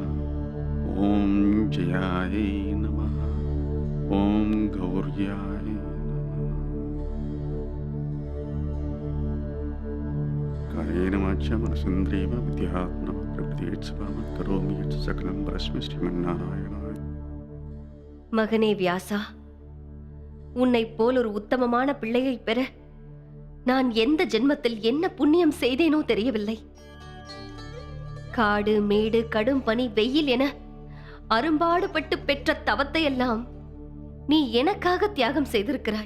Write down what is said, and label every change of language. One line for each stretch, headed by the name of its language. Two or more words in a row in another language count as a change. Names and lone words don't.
Sanskrit: ॐ जयायै नमः। ॐ गौर्याय नमः। कायेन वाचा मनसेन्द्रियेण बुद्ध्यात्मना प्रकृतिर्भवं करोमि यत् सकलं परस्मै श्रीमन्नारायणाय।
Tamil: மகனே வியாசா, உன்னை போல் ஒரு உத்தமமான பிள்ளையை பெற நான் எந்த ஜென்மத்தில் என்ன புண்ணியம் செய்தேனோ தெரியவில்லை. காடு மேடு கடும் பனி வெயில் என அரும்பாடுபட்டு பெற்ற தவத்தை எல்லாம் நீ எனக்காக தியாகம் செய்திருக்கிறாய்.